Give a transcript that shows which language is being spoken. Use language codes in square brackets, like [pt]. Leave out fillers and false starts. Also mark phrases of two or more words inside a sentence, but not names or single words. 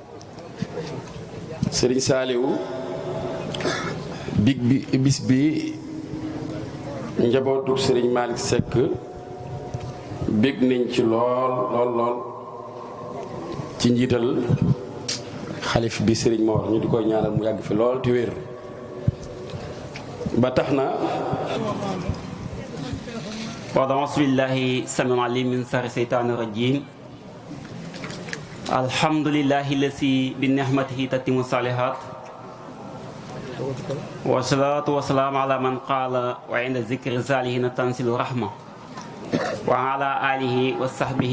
[wo] sëriñ Saaliwu bis bi njabootu sëriñ Malick Seck bég nañ ci lool ci njiital xalif bi sëriñ Mor ñu di koy ñaanal mu yàgg fi lool te wér ba tax na [ar] أعوذ بالله السميع العليم من شر الشيطان الرجيم الحمد لله الذي بنعمته تتم الصالحات والصلاة والسلام على من قال وعند ذكر الصالحين تنزل الرحمة وعلى آله وصحبه